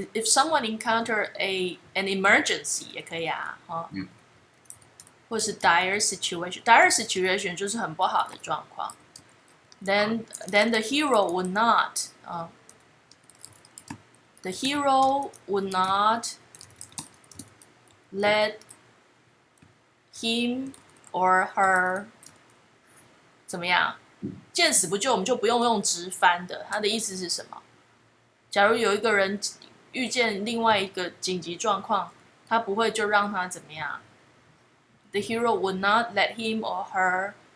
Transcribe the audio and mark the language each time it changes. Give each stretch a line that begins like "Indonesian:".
English: If someone encounter an emergency
Chinese: 也可以啊，或是 dire situation，dire situation 就是很不好的状况。
English: Then the hero would not the hero would not let him or her
Chinese: 怎么样？见死不救，我们就不用用直翻的。它的意思是什么？假如有一个人遇见另外一个紧急状况，他不会就让他怎么样 ？
English: The hero would not let him or her